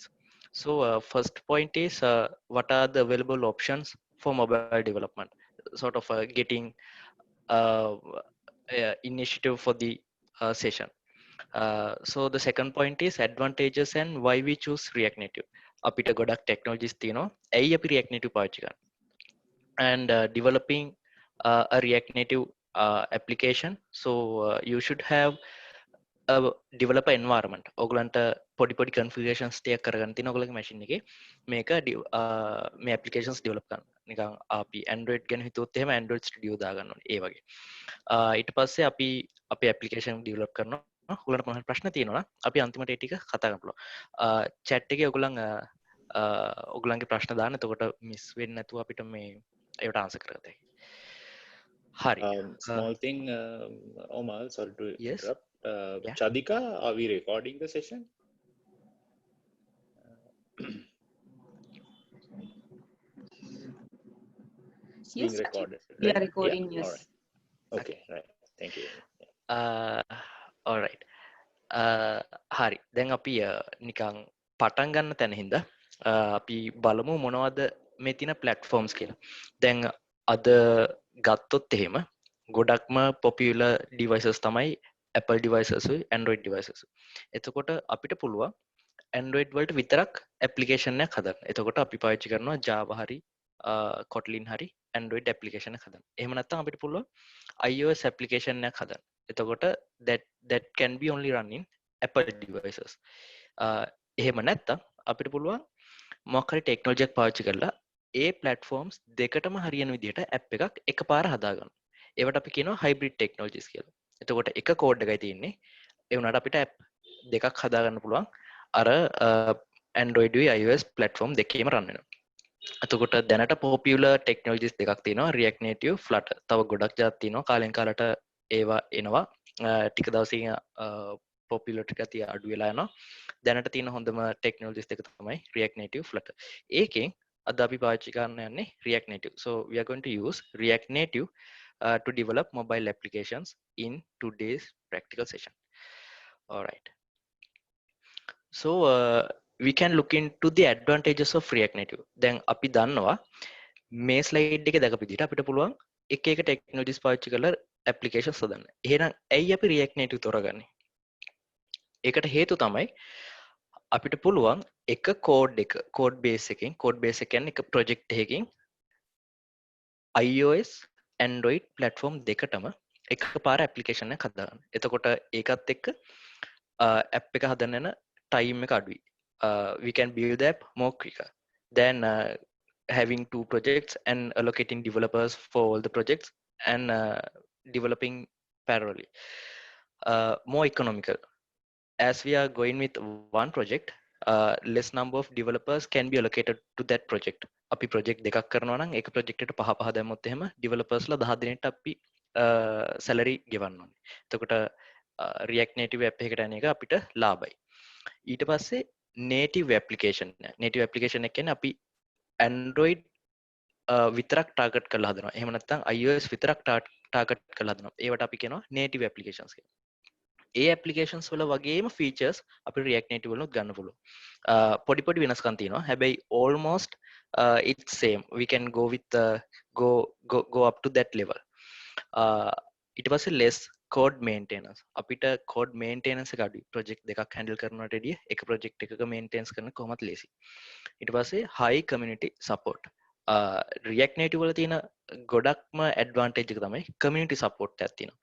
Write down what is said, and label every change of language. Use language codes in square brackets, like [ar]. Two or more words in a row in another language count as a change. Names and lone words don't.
[en] So first point is what are the available options for mobile development, sort of getting uh, initiative for the session. So the second point is advantages and why we choose React Native. [si] අපිට ගොඩක් technologies තියෙනවා. ඇයි අපි React Native පාවිච්චි කරන්නේ? [en] And developing a React Native application. So you should have a developer environment. [si] ඔයගලන්ට පොඩි පොඩි configurations ටිකක් කරගන්න තියෙනවා ඔයගලගේ machine එකේ. මේක මේ applications develop කරන්න. නිකන් අපි Android ගැන හිතුවොත් එහෙම Android Studio දාගන්න ඕනේ. ඒ වගේ. ඊට පස්සේ අපි අපේ application develop කරනවා. ඔයගලන්ට මොනවා හරි ප්‍රශ්න තියෙනවා නම් අපි අන්තිමට ඒ ටික කතා කරන්න පුළුවන්. chat එකේ ඔයගලන් ඔයගලන්ගේ ප්‍රශ්න දාන්න. එතකොට miss වෙන්නේ නැතුව අපිට මේ ඒවට answer කරගන්න. Hari. [en] Small thing, Omar, sorry to Yes. interrupt. Yeah. Chadika, are we recording the session? It's being Yes, recorded, we right? are recording. Yeah. All Yes. right. Okay. Right. Thank you. All right. [si] හරි. දැන් අපි නිකන් පටන් ගන්න තැන හින්දා අපි බලමු මොනවද මේ තියෙන platforms කියලා. දැන් අද ගත්තොත් එහෙම ගොඩක්ම [en] popular devices [si] තමයි [en] Apple devices [si] උයි [en] Android devices. [si] එතකොට අපිට පුළුවන් Android වලට විතරක් application එකක් හදන්න. එතකොට අපි පාවිච්චි කරනවා Java හරි Kotlin හරි Android application එකක් හදන්න. එහෙම නැත්නම් අපිට පුළුවන් iOS application එකක් හදන්න. එතකොට [en] that can be only run in Apple devices. [si] එහෙම නැත්නම් අපිට පුළුවන් මොකක් හරි technology එකක් පාවිච්චි කරලා ඒ platforms දෙකටම හරියන විදිහට app එකක් එකපාර හදාගන්න. ඒවට අපි කියනවා [en] hybrid technologies [si] කියලා. එතකොට එක code එකයි තියෙන්නේ. ඒ වුණාට අපිට app දෙකක් හදාගන්න පුළුවන්. අර Android iOS platform දෙකේම run වෙනවා. එතකොට දැනට [en] popular technologies [si] දෙකක් තියෙනවා React Native, Flutter. තව ගොඩක් જાත් තියෙනවා. කාලෙන් කාලට ඒවා එනවා. ටික දවසකින් popularity ගතිය අඩු වෙලා යනවා. දැනට තියෙන හොඳම technologies දෙක තමයි React Native, Flutter. ඒකෙන් අද අපි පාවිච්චි කරන්න යන්නේ React Native. [en] So we are going to use React Native to develop mobile applications in today's practical session. All right. So we can look into the advantages of React Native. [si] දැන් අපි දන්නවා මේ slide එකේ දැකපු විදිහට අපිට පුළුවන් එක එක technologies පාවිච්චි කරලා applications හදන්න. එහෙනම් ඇයි අපි React Native තෝරගන්නේ? ඒකට හේතු තමයි අපිට පුළුවන් එක [en] code base [si] එකකින් කියන්නේ එක project එකකින් iOS Android platform දෙකටම එකපාර application එකක් හදාගන්න. එතකොට ඒකත් එක්ක app එක හදන්න යන time එක අඩුයි. [en] We can build the app more quicker than having two projects and allocating developers for all the projects and developing parallelly. More economical. As we are going with one project, less number of developers can be allocated to that project. [si] අපි project දෙකක් කරනවා නම් එක project එකට පහ පහ දැම්මොත් එහෙම developers ලා 10 දිනකට අපි salary ගෙවන්න ඕනේ. එතකොට React Native app එකකට යන එක අපිට ලාභයි. ඊට පස්සේ [en] native application native application [si] එක කියන්නේ අපි Android විතරක් ටාගට් කරලා හදනවා. එහෙම නැත්නම් iOS විතරක් ටාගට් කරලා හදනවා. ඒවට අපි කියනවා [en] native applications [si] කියලා. ඒ applications වල වගේම features අපි React Native වලින් ගන්න පුළුවන්. පොඩි පොඩි වෙනස්කම් තියෙනවා. හැබැයි [en] almost it's same. We can go with go up to that level. [si] ඊට පස්සේ [en] less code maintenance. [si] අපිට [en] code maintenance [si] එක අඩුයි. project දෙකක් handle කරනවට වැඩිය එක project එකක maintenance කරන කොහොමත් ලේසි. ඊට පස්සේ [en] high community support. [si] React Native වල තියෙන ගොඩක්ම advantage එක තමයි [en] community support [si] එකක් තියෙනවා.